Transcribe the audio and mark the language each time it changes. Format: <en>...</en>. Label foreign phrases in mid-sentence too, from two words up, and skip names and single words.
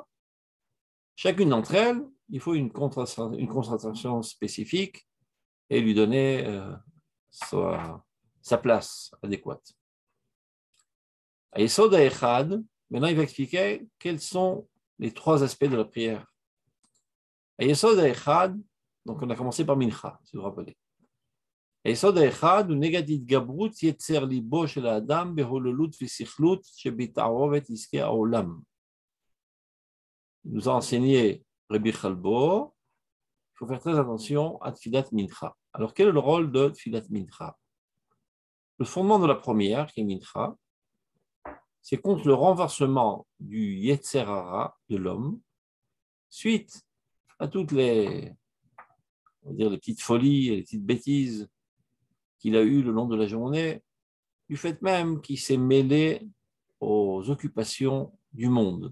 <fr>Chacune d'entre elles, il faut une concentration spécifique et lui donner sa place adéquate.</fr> <he>היסוד האחד,</he> <fr>maintenant il va expliquer quels sont les 3 aspects de la prière.</fr> <he>היסוד האחד,</he> <fr>donc on a commencé par Mincha, si vous vous rappelez.</fr> <he>היסוד האחד הוא נגד התגברות יצר ליבו של האדם בהוללות וסכלות שבתערובת עסקי העולם.</he> <fr>nous a enseigné Rabbi Chalbo, il faut faire très attention à</fr> <he>תפילת מנחה.</he> <fr>Alors, quel est le rôle de</fr> <he>תפילת מנחה?</he> <fr>Le fondement de la première, qui est Mincha, c'est contre le renversement du</fr> <he>יצר הרע</he> <fr>de l'homme, suite à toutes les petites folies et les petites bêtises qu'il a eues le long de la journée, du fait même qu'il s'est mêlé aux occupations du monde.</fr>